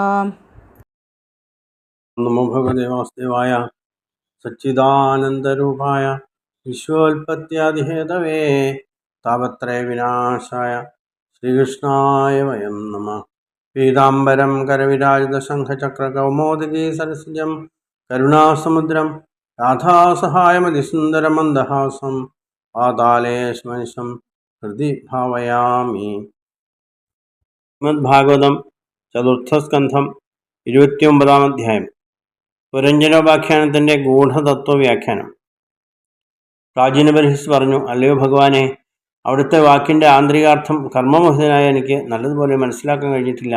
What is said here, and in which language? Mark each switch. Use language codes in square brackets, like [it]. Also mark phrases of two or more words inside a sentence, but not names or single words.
[sa] नमो भगवते वासुदेवाय सच्चिदानन्दरूपाय विश्वोत्पत्त्यादिहेतवे तापत्रयविनाशाय श्रीकृष्णाय वयं नमः. पीताम्बरं करविराजितशङ्खचक्रकौमोदगी सरसिजं करुणासमुद्रं राधासहायमतिसुन्दरमन्दहासं पातालेशमनिशं हृदि भावयामि. [ml] ശ്രീമദ്ഭാഗവതം ചതുർത്ഥസ്കന്ധം 29-ാം അധ്യായം. പുരഞ്ജനോപാഖ്യാനത്തിൻ്റെ ഗൂഢതത്വവ്യാഖ്യാനം. പ്രാചീനബർഹിസ് പറഞ്ഞു, അല്ലയോ ഭഗവാനെ, അവിടുത്തെ വാക്കിൻ്റെ ആന്തരികാർത്ഥം കർമ്മമോഹിതനായ എനിക്ക് നല്ലതുപോലെ മനസ്സിലാക്കാൻ കഴിഞ്ഞിട്ടില്ല.